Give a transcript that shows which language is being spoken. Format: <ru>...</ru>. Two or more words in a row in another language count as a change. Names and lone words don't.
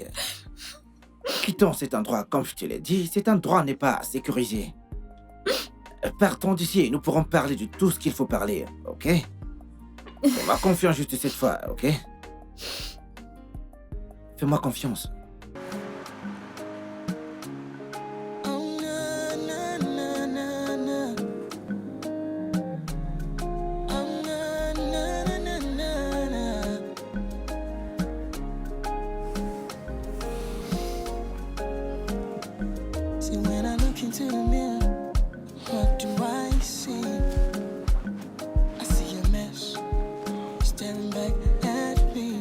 <fr>Quittons cet endroit, comme je te l'ai dit, cet endroit n'est pas sécurisé. Partons d'ici et nous pourrons parler de tout ce qu'il faut parler, ok? Fais-moi confiance juste cette fois, ok? Fais-moi confiance. Oh, na, na, na, na, na. Oh, na, na, na, na, na.</fr> <en>See, when I look into the mirror, what do I see? I see a mess staring back at me.</en>